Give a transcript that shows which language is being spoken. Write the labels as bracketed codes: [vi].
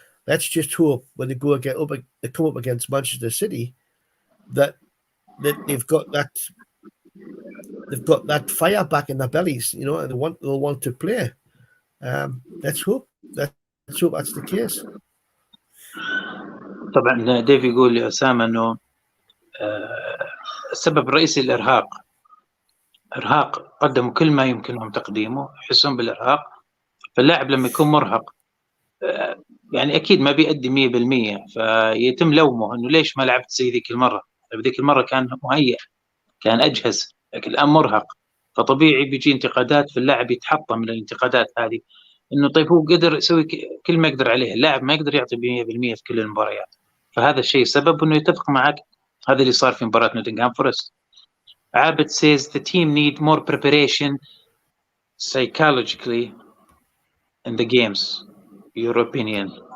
[en] Let's just hope when they come up against Manchester City that they've got that fire back in their bellies, and they'll want to play. Let's hope that's the case. [ar] طبعا ديف يقول لأسامة انه السبب الرئيسي الارهاق، إرهاق، قدموا كل ما يمكنهم تقديمه، يحسون بالإرهاق. فاللاعب لما يكون مرهق يعني أكيد ما بيأدي 100%، فيتم لومه إنه ليش ما لعبت زي ذيك المرة. ذيك المرة كان مهيئ، كان أجهز، لكن الآن مرهق، فطبيعي بيجي انتقادات، في اللاعب يتحطم من الانتقادات هذه. إنه طيب هو قدر يسوي كل ما يقدر عليه، اللاعب ما يقدر يعطي 100% في كل المباريات. فهذا الشيء سبب إنه يتفق معك. هذا اللي صار في مباراة نوتنغهام فورست. [en] Abid says the team need more preparation psychologically in the games. Your opinion?